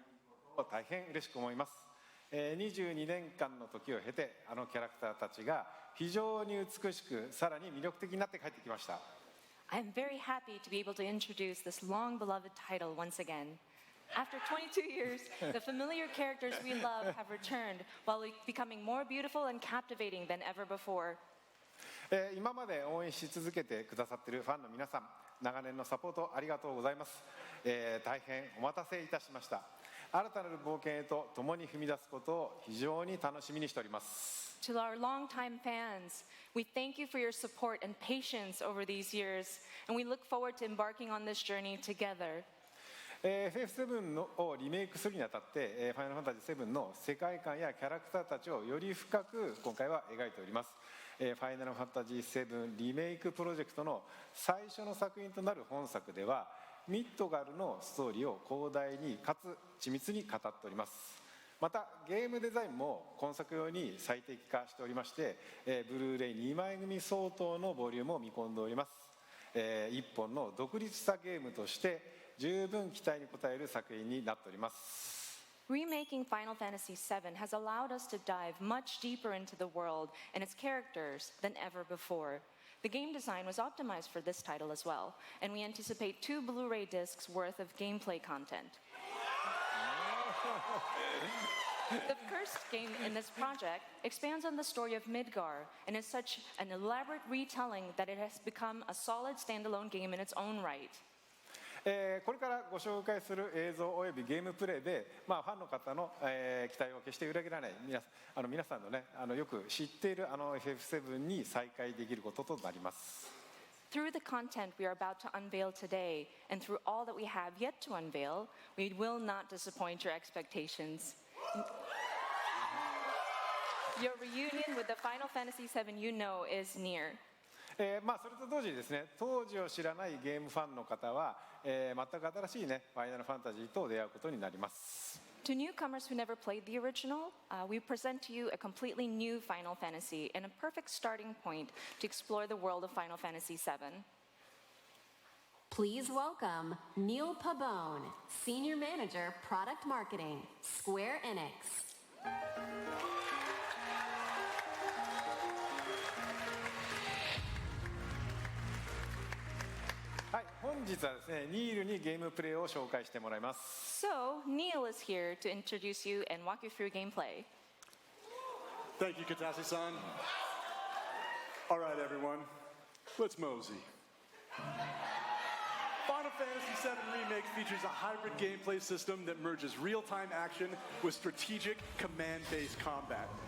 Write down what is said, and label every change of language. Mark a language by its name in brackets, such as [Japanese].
[Japanese] 22年間の時を経てあのキャラクターたちが非常に美しくさらに魅力的になって帰ってきました。 [English] I'm very happy to be able to introduce this long beloved title once again. After 22 years, the familiar characters we love have returned while becoming more beautiful and captivating than ever before. [Japanese] 今まで応援し続けてくださっているファンの皆さん、長年のサポートありがとうございます。大変お待たせいたしました。新たなる冒険へと共に踏み出すことを非常に楽しみにしております。 [English] To our longtime fans, we thank you for your support and patience over these years, and we look forward to embarking on this journey together. [Japanese] FF7 をリメイクするにあたって、ファイナルファンタジー7の世界観やキャラクターたちをより深く今回は描いております。ファイナルファンタジー7リメイクプロジェクトの最初の作品となる本作では、ミッドガルのストーリーを広大にかつ緻密に語っております。またゲームデザインも今作用に最適化しておりまして、ブルーレイ2枚組相当のボリュームを見込んでおります。一本の独立したゲームとして十分期待に応える作品になっております。 [English] Remaking Final Fantasy VII has allowed us to dive much deeper into the world and its characters than ever before. The game design was optimized for this title as well, and we anticipate 2 Blu-ray discs worth of gameplay content. The first game in this project expands on the story of Midgar and is such an elaborate retelling that it has become a solid standalone game in its own right. [Japanese] これからご紹介する映像およびゲームプレイで、ファンの方の、期待を決して裏切らない皆さんのね、よく知っているFF7 に再会できることとなります。 [English] Through the content we are about to unveil today, and through all that we have yet to unveil, we will not disappoint your expectations. Your reunion with the Final Fantasy VII you know is near. [Japanese] それと同時にですね、当時を知らないゲームファンの方は、全く新しいね、ファイナルファンタジーと出会うことになります。 [English] To newcomers who never played the original, we present to you a completely new Final Fantasy and a perfect starting point to explore the world of Final Fantasy VII. Please welcome Neil Pabone, Senior Manager, Product Marketing, Square Enix. [Japanese] はい、本日はですね、ニールにゲームプレイを紹介してもらいます。 [English] So, Neil is here to introduce you and walk you through gameplay. Thank you, Katase-san. All right, everyone, let's mosey. Final Fantasy VII Remake features a hybrid gameplay system that merges real-time action with strategic command-based combat.